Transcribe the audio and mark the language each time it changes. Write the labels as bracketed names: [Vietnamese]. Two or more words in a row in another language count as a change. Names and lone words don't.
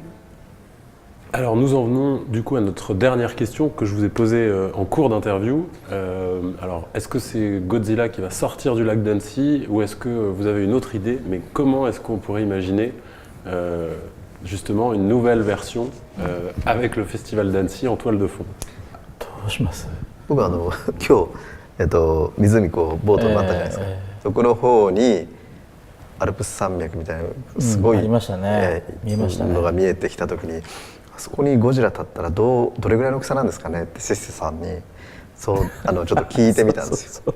[French] Alors nous en venons du coup à notre dernière question que je vous ai posée en cours d'interview. Alors est-ce que c'est Godzilla qui va sortir du lac d'Annecy ou est-ce que vous avez une autre idée? Mais comment est-ce qu'on pourrait imaginer justement une nouvelle version avec le festival d'Annecy en toile de fond? [Japanese] どうします？僕は今日、湖こうボートになったじゃないですか、そこの方にアルプス山脈みたいなすごい、ありましたね、見えましたね、のが見えてきた時に、そこにゴジラ立ったらどれぐらいの大きさなんですかねってシステさんにちょっと聞いてみたんですよ。